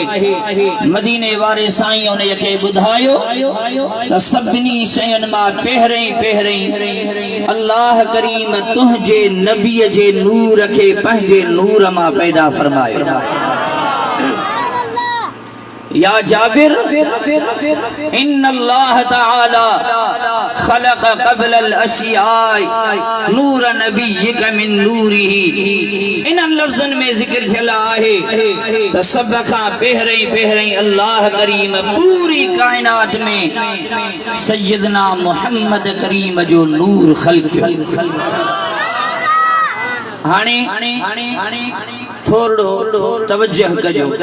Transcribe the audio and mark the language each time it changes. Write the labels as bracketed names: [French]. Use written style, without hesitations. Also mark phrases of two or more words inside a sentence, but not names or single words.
[Sindhi] मदीने वारे साईं उन खे ॿुधायो त सभिनी शयुनि मां पहिरीं पहिरीं अल्लाह करीम तुंहिंजे नबीअ जे नूर खे पंहिंजे नूर मां पैदा फरमायो। [Arabic] يا جابر, إن الله تعالى خلق قبل الأشياء نور نبيك من نوره. [Sindhi] इन लफ्ज़न में ज़िक्र थियल आहे त सभ खां पहिरीं पहिरीं अल्लाह करीम पूरी कायनात में सैयदना मुहम्मद करीम जो नूर ख़ल्क़ियो। हाणे थोरो तवज्जो कजो।